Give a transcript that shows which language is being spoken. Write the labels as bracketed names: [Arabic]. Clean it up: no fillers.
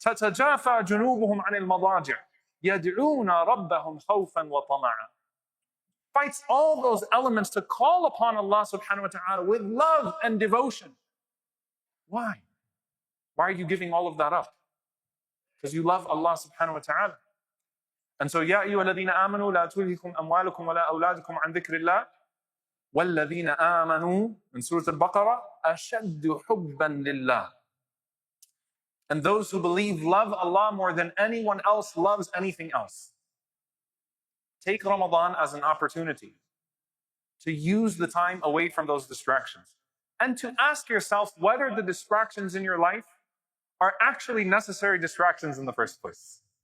[Arabic] تَتَجَافَى جُنُوبُهُمْ عَنِ الْمَضَاجِعِ يَدْعُونَ رَبَّهُمْ خَوْفًا وَطَمَعًا. [English] Fights all those elements to call upon Allah subhanahu wa ta'ala with love and devotion. Why? Why are you giving all of that up? Because you love Allah subhanahu wa ta'ala. And so, [Arabic] يَا أَيُّهَا الَّذِينَ آمَنُوا لَا تُلْهِكُمْ أَمْوَالُكُمْ وَلَا أَوْلَادُكُمْ عَنْ ذِكْرِ اللَّهِ وَالَّذِينَ آمَنُوا [English] in Surah Al-Baqarah [Arabic] أَشَدُّ حُبًّا لِلَّهِ. [English] And those who believe love Allah more than anyone else loves anything else. Take Ramadan as an opportunity to use the time away from those distractions and to ask yourself whether the distractions in your life are actually necessary distractions in the first place.